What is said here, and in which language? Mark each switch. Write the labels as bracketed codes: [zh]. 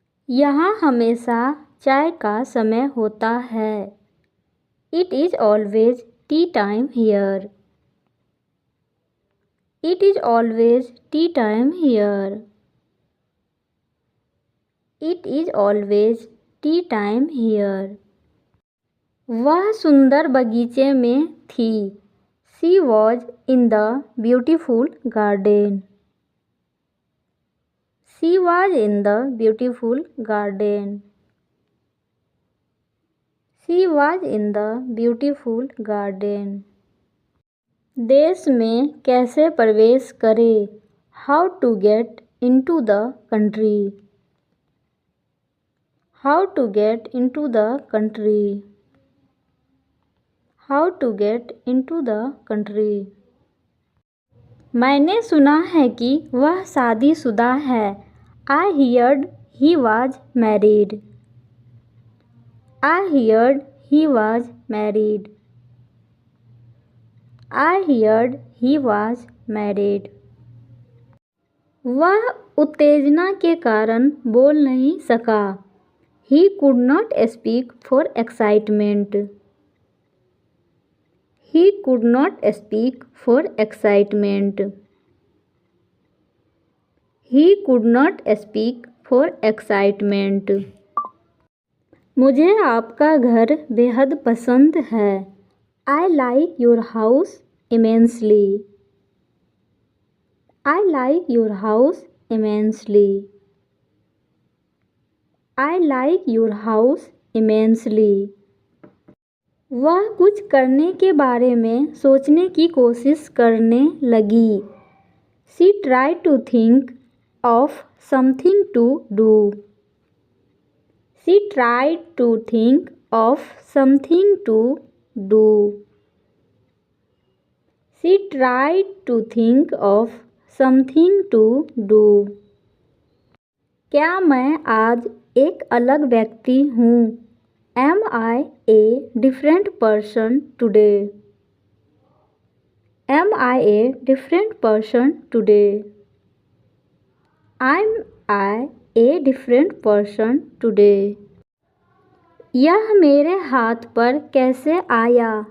[hi] यहाँ हमेशा चाय का समय होता है. [en] It is always tea time here. It is always tea time here. It is always tea time here. [hi] वह सुंदर बगीचे में थी. [en] She was in the beautiful garden. She was in the beautiful garden. She was in the beautiful garden. [hi] देश में कैसे प्रवेश करें? [en] How to get into the country. How to get into the country. How to get into the country. [hi] मैंने सुना है कि वह शादीशुदा है. [en] I heard he was married. I heard he was married. I heard he was married. [hi] वह उत्तेजना के कारण बोल नहीं सका. [en] He could not speak for excitement. He could not speak for excitement. He could not speak for excitement. [hi] मुझे आपका घर बेहद पसंद है. [en] I like your house immensely. I like your house immensely. I like your house immensely. [hi] वह कुछ करने के बारे में सोचने की कोशिश करने लगी. [en] She tried to think of something to do. She tried to think of something to do. She tried to think of something to do. [hi] क्या मैं आज एक अलग व्यक्ति हूँ? [en] Am I a different person today? Am I a different person today? Am I a different person today? [hi] यह मेरे हाथ पर कैसे आया?